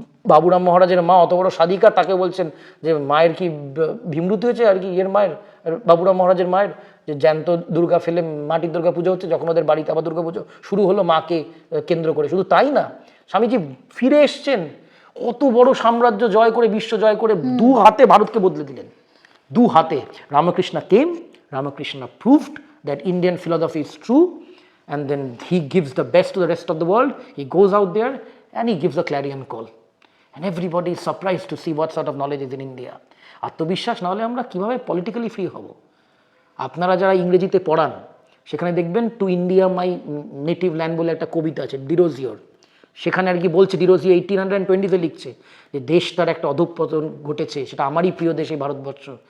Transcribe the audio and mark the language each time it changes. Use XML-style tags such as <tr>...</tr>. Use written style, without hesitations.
<bn>বাবুরাম মহারাজের মা অত বড় সাধিকা, তাকে বলছেন যে মায়ের কি ভীমরুতি হয়েছে আর কি, এর মায়ের, বাবুরাম মহারাজের মায়ের, যে জ্যান্ত দুর্গা ফেলে মাটির দুর্গা পুজো হচ্ছে, যখন ওদের বাড়িতে আবার দুর্গা পুজো শুরু হলো মাকে কেন্দ্র করে। শুধু তাই না, স্বামীজি ফিরে এসছেন, কত বড় সাম্রাজ্য জয় করে, বিশ্ব জয় করে, 2 হাতে ভারতকে বদলে দিলেন, 2 হাতে।</bn> <en>Ramakrishna came, Ramakrishna proved that Indian philosophy is true, and then he gives the best to the rest of the world. He goes out there and he gives a clarion call, and everybody is surprised to see what sort of knowledge is in India.</en> <bn>আত্মবিশ্বাস না হলে আমরা কিভাবে politically free হব? আপনারা যারা ইংরেজিতে পড়ান, সেখানে দেখবেন to India my native land বলে একটা কবিতা আছে ডিরোজিওর, সেখানে আর কি বলছে, ডিরোজিও 1820-তে লিখছে যে দেশটার একটা অধঃপতন ঘটেছে, সেটা আমারই প্রিয় দেশ এই ভারতবর্ষ।</bn>